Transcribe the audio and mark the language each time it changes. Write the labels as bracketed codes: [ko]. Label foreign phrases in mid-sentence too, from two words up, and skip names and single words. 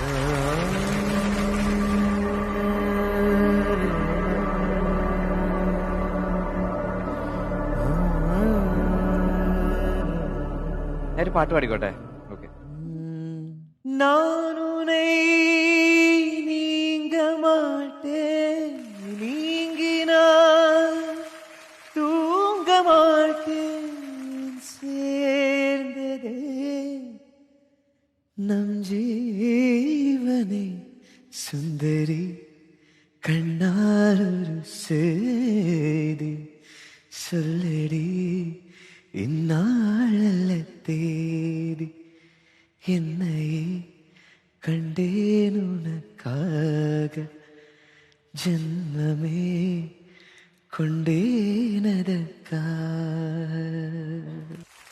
[ml] ഞാനൊരു പാട്ട് പാടിക്കോട്ടെ? ഓക്കെ. [ta] நீங்க மாட்டே நீங்கினா தூங்க மாட்டே சேர்ந்ததே நம் ஜீவனை சுந்தரி கண்ணால் ஒரு செய்தி சொல்லடி இந்நாளல்ல தேதி என்னையே கண்டேன் உனக்காக ஜன்மமே கொண்டேனதற்காக.